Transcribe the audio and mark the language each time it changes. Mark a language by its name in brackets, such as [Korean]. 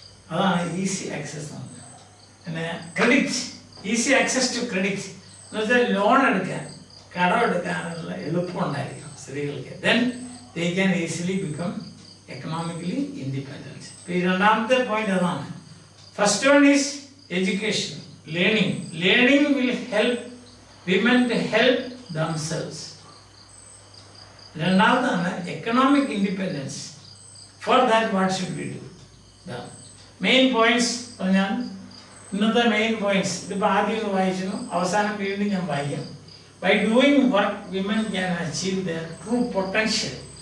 [Malayalam] അതാണ് easy access. പിന്നെ credit, [English] easy access to credit [Malayalam] എന്ന് വെച്ചാൽ ലോൺ എടുക്കാൻ, കടമെടുക്കാനുള്ള എളുപ്പമുണ്ടായിരിക്കും സ്ത്രീകൾക്ക്. [English] Then they can easily become economically independent. [Malayalam] ഇപ്പോൾ ഈ രണ്ടാമത്തെ പോയിന്റ് അതാണ്. [English] First one is education, learning. Learning will help women to help themselves. [Malayalam] രണ്ടാമതാണ് [English] Economic independence. For that what should we do? [Malayalam] Main points പറഞ്ഞാൽ ഇന്നത്തെ main points ഇതിപ്പോൾ ആദ്യം ഒന്ന് വായിച്ചു, അവസാനം വീണ്ടും ഞാൻ വായിക്കാം. [English] By doing work women can achieve their true potential.